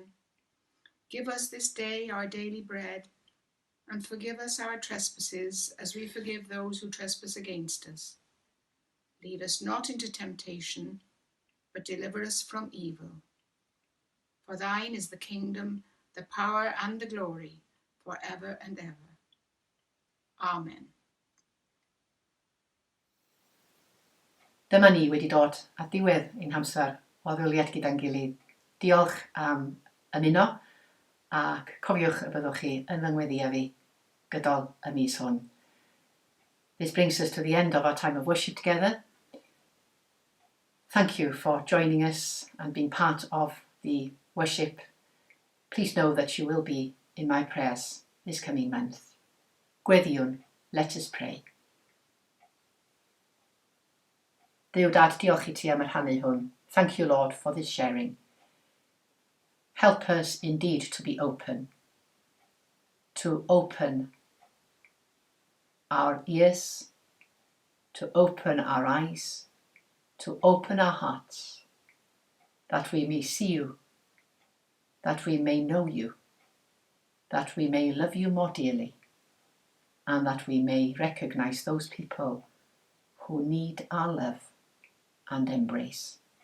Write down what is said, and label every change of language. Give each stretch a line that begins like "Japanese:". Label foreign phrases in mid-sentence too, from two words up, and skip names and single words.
English: Give us this day our daily bread, and forgive us our trespasses as we forgive those who trespass against us. Lead us not into temptation, but deliver us from evil. For thine is the kingdom, the power and the glory, for ever and ever. Amen.
Welsh: Dyma ni wedi dod at diwedd ein hamser o ddwyliad gyda'n gilydd. Diolch am ymuno ac cofiwch y byddwch chi yn fy ngweddi fi gydol y mis hwn.
English: This brings us to the end of our time of worship together. Thank you for joining us and being part of the worship. Please know that you will be in my prayers this coming month. Gweddiwn, let us pray.
Welsh: Duw Dad, diolch I ti am y rhannu hwn.
English: Thank you, Lord, for this sharing. Help us indeed to be open. To open our ears, to open our eyes, to open our hearts, that we may see you, that we may know you, that we may love you more dearly, and that we may recognize those people who need our love and embrace.